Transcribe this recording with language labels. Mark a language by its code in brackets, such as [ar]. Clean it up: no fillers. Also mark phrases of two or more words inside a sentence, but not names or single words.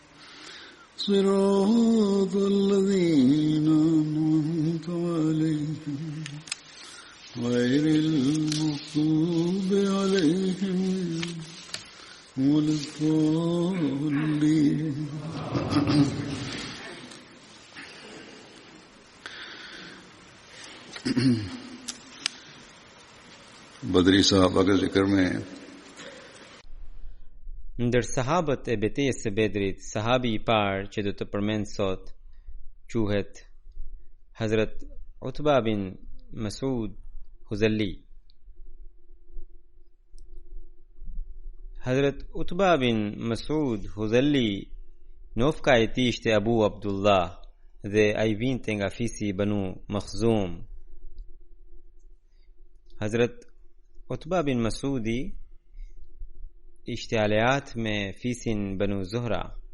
[ar] صراط الذين أنعمت عليهم غير المغضوب عليهم ولا الضالين. [ur] بدری صحابہ کے ذکر میں [sq] ndër sahabët e betejës së Bedrit, sahabi i parë që do të përmend sot quhet Hazrat Utba bin Mas'ud Huzali. Hazrat Utba bin Mas'ud Huzali nofka e tij ishte Abu Abdullah dhe ai vinte nga fisi i Banu Makhzum. Hazrat Utba bin Mas'udi ishte aleat me fisin Banu Zuhra.